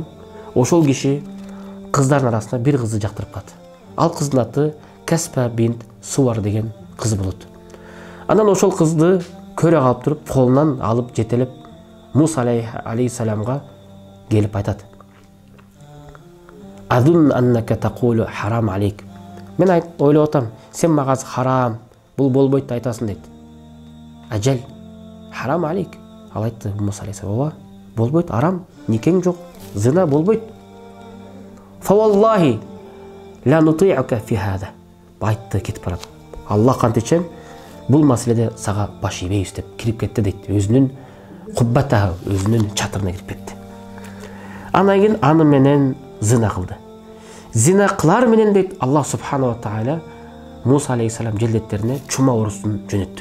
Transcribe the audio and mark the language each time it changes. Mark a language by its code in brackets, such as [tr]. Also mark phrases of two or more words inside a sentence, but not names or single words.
[ky] Ошол киши кыздардын арасында бир кызды жактырып калат. Ал кыздын аты Каспа бинт Сувар деген кыз болот. Анан ошол кызды көрө калып туруп, колунан алып жетелеп Муса алейхиссаламга келип айтат: [ar] "أظن أنك تقول حرام عليك." [ky] Мен ойлоп атам, сен мага харам, бул болбойт деп айтасың дейт. [ar] "أجل، حرام عليك." [ky] Ал айтты Муса алейхиссалам: "Ооба, болбойт, арам, никең жок, зина болбойт." [ar] "فوالله لا نطيعك في هذا." [ky] Айтты кетип барат. "Аллах кантичем, бул маселеде сага баш ийбейбиз" деп кирип кетти дейт. Өзүнүн куббата, өзүнүн чатырына кирип кетти. Анан кийин аны менен зина кылды. Зина кылар менен дейт [ar] الله سبحانه وتعالى [ky] Муса алейхиссалам желдеттерине чума орусун жөнөттү.